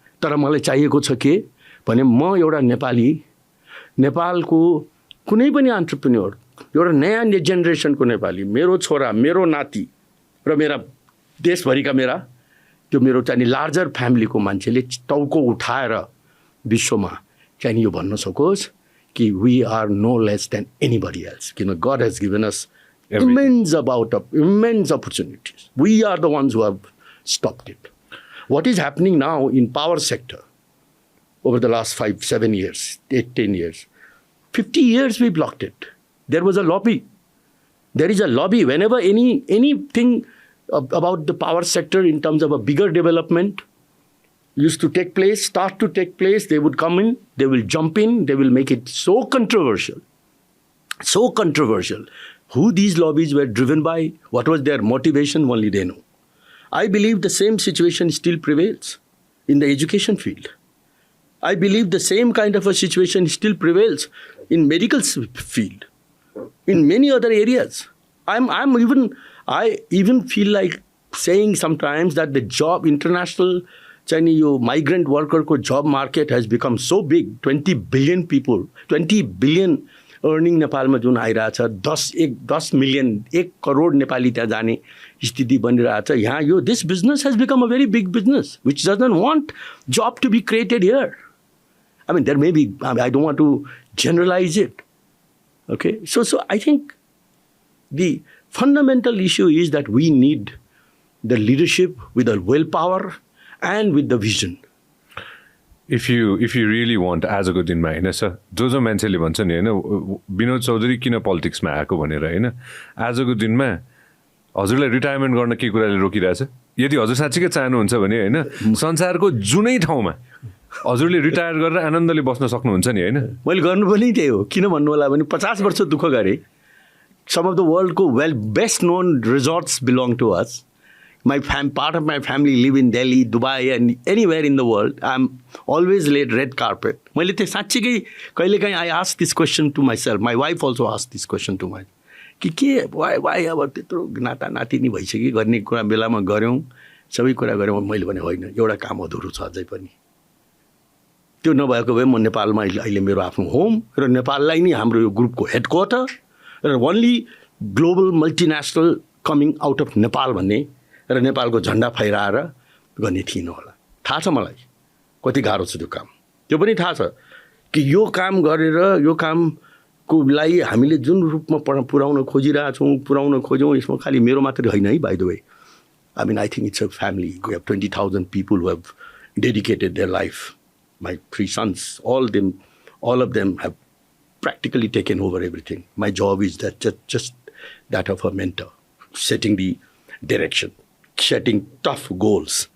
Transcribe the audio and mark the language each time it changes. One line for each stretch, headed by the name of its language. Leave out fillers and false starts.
Nepali: तर मलाई चाहिएको छ के भने म एउटा नेपाली, नेपालको कुनै पनि एन्टरप्रेन्योर, एउटा नयाँ जेनेरेसनको नेपाली, मेरो छोरा, मेरो नाति र मेरा देशभरिका त्यो मेरो चाहिँ लार्जर फ्यामिलीको मान्छेले टाउको उठाएर विश्वमा चाहिँ यो भन्न सकोस् कि
English: we are no less than anybody else. God has given us immense opportunities. We are the ones who have stopped it. What is happening now in power sector over the last 5-7 years, 8-10 years, 50 years we blocked it. There was a lobby. There is a lobby. Whenever anything about the power sector in terms of a bigger development used to start to take place, they would come in, they will jump in, they will make it so controversial. Who these lobbies were driven by, what was their motivation, only they know. I believe the same situation still prevails in the education field. I believe the same kind of a situation still prevails in medical field, in many other areas. I even feel like saying sometimes that the international migrant worker job market has become so big. 20 billion people, 20 billion earning
Nepali: नेपालमा जुन आइरहेछ, 10 million, 1 crore Nepali त्यहाँ जाने स्थिति बनिरहेछ. यहाँ यो
English: this business has become a very big business which doesn't want job to be created here. I mean, there may be, I don't want to generalize it. Okay, so I think the fundamental issue is that we need the leadership with the willpower and with the vision. If you really want,
Nepali: आजको दिनमा होइन sir, जो मान्छेले भन्छ नि होइन विनोद चौधरी किन पोलिटिक्समा आएको भनेर होइन, आजको दिनमा हजुरलाई रिटायरमेन्ट गर्न के कुराले रोकिरहेछ? यदि हजुर साँच्चीकै चाहनुहुन्छ भने होइन संसारको जुनै ठाउँमा हजुरले रिटायर गरेर आनन्दले बस्न सक्नुहुन्छ नि होइन. मैले गर्नु पनि त्यही हो. किन भन्नु होला भने 50 वर्ष दुःख गरेँ.
English: Some of the worldको best known resorts belong to us. Part of my family live in Delhi, Dubai, and anywhere in the world. I'm always laid red carpet.
Nepali: मैले त्यो साँच्चीकै कहिलेकाहीँ
English: I ask this question to myself. My wife also asked this question to me.
Nepali: के why अब त्यत्रो नाता नातिनी भइसक्यो गर्ने कुरा बेलामा गऱ्यौँ सबै कुरा गऱ्यौँ मैले भने होइन एउटा काम अधुरो छ अझै पनि त्यो नभएको भए म नेपालमा अहिले मेरो आफ्नो होम र नेपाललाई नै हाम्रो यो ग्रुपको हेडक्वार्टर र only global multinational coming out of Nepal भन्ने र नेपालको झन्डा फैराएर गर्ने थिइनँ होला थाहा छ मलाई कति गाह्रो छ त्यो काम त्यो पनि थाहा छ कि यो काम गरेर यो कामको लागि हामीले जुन रूपमा पुर्याउन खोज्यौँ यसमा खालि मेरो मात्रै होइन है by the way
English: I mean, I think it's a family. We have 20,000 people who have dedicated their life. My 3 sons, all of them have practically taken over everything. My job is that just that of a mentor, setting the direction, setting tough goals.